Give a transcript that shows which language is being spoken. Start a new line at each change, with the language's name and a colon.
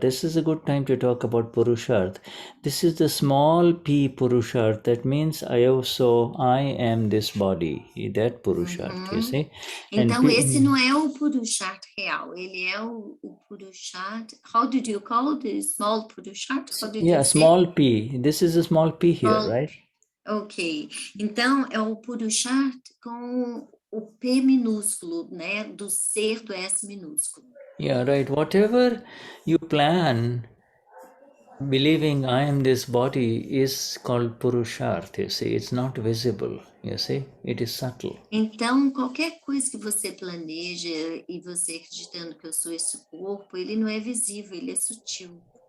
English: This is a good time to talk about Purushart. This is the small p Purushart. That means I am this body. That Purushart, you see.
Portuguese: Então, esse não é o Purusharth real, ele é o Purusharth.
English: How did you call the small Purusharth? Small p. This is a small p here, right? Ok.
Portuguese: Então, é o Purusharth com o P minúsculo, né? Do ser do S minúsculo.
English: Yeah, right. Whatever you plan, believing I am this body is called Purusharth, you see. It's not visible, you see. It is subtle.
Portuguese: Então, qualquer coisa que você planeja e você acreditando que eu sou esse corpo, ele não é visível, ele é sutil.